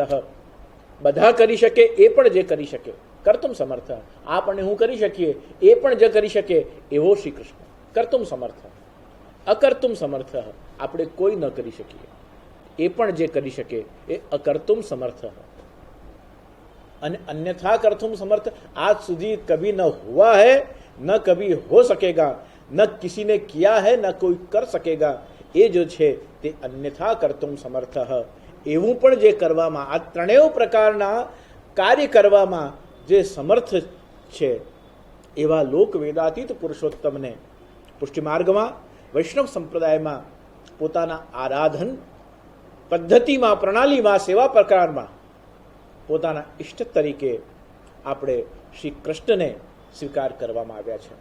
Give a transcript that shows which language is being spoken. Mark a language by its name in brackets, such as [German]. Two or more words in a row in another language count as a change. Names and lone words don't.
[Gujarati] બધા કરી શકે એ પણ જે કરી શકે, [Sanskrit] કર્તુમ સમર્થ. [Gujarati] આપ અને હું કરી શકીએ એ પણ જે કરી શકે એવો શ્રી કૃષ્ણ [Sanskrit] કર્તુમ સમર્થ. અકર્તુમ સમર્થ, [Gujarati] આપણે કોઈ ન કરી શકીએ એ પણ જે કરી શકે એ [Sanskrit] અકર્તુમ સમર્થ. [Hindi] અને [Sanskrit] अन्यथा कर्तुम समर्थ [Hindi] आज સુધી कभी न हुआ है, न कभी हो सकेगा, न किसी ने किया है, न कोई कर सकेगा. [Gujarati] એ જો છે તે [Sanskrit] અન્યથા કર્તુમ સમર્થ. [Gujarati] એવું પણ જે કરવામાં, આ ત્રણેય પ્રકારના કાર્ય કરવામાં જે સમર્થ છે એવા લોક વેદાતીત પુરુષોત્તમને પુષ્ટિ માર્ગમાં, વૈષ્ણવ સંપ્રદાયમાં પોતાના આરાધન પદ્ધતિમાં, પ્રણાલીમાં, સેવા પ્રકારમાં પોતાના ઇષ્ટ તરીકે આપણે શ્રી કૃષ્ણને સ્વીકાર કરવામાં આવ્યા છે.